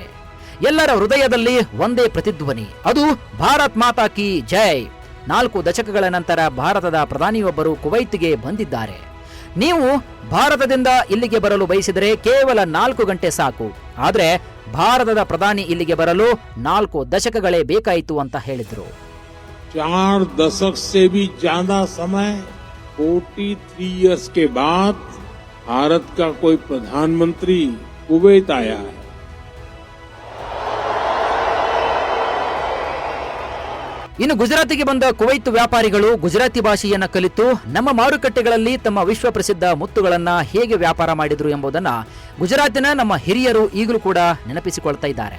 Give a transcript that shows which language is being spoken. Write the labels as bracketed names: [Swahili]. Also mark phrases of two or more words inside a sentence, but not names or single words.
[Kannada] ಎಲ್ಲರ ಹೃದಯದಲ್ಲಿ ಒಂದೇ ಪ್ರತಿಧ್ವನಿ, ಅದು [Hindi] भारत माता की जय. [Kannada] 4 ದಶಕಗಳ ನಂತರ ಭಾರತದ ಪ್ರಧಾನಿಯೊಬ್ಬರು ಕುವೈತ್ಗೆ ಬಂದಿದ್ದಾರೆ. ನೀವು ಭಾರತದಿಂದ ಇಲ್ಲಿಗೆ ಬರಲು ಬಯಸಿದರೆ ಕೇವಲ 4 ಗಂಟೆ ಸಾಕು. ಆದರೆ ಭಾರತದ ಪ್ರಧಾನಿ ಇಲ್ಲಿಗೆ ಬರಲು 4 ದಶಕಗಳೇ ಬೇಕಾಯಿತು ಅಂತ ಹೇಳಿದ್ರು. [Hindi] 4 दशक से भी ज्यादा समय, 43 इयर्स के बाद भारत का कोई प्रधानमंत्री कुवैत आया है. [Kannada] ಇನ್ನು ಗುಜರಾತಿಗೆ ಬಂದ ಕುವೈತ್ ವ್ಯಾಪಾರಿಗಳು ಗುಜರಾತಿ ಭಾಷೆಯನ್ನ ಕಲಿತು ನಮ್ಮ ಮಾರುಕಟ್ಟೆಗಳಲ್ಲಿ ತಮ್ಮ ವಿಶ್ವ ಪ್ರಸಿದ್ಧ ಮುತ್ತುಗಳನ್ನ ಹೇಗೆ ವ್ಯಾಪಾರ ಮಾಡಿದ್ರು ಎಂಬುದನ್ನ ಗುಜರಾತಿನ ನಮ್ಮ ಹಿರಿಯರು ಈಗಲೂ ಕೂಡ ನೆನಪಿಸಿಕೊಳ್ತಾ ಇದ್ದಾರೆ.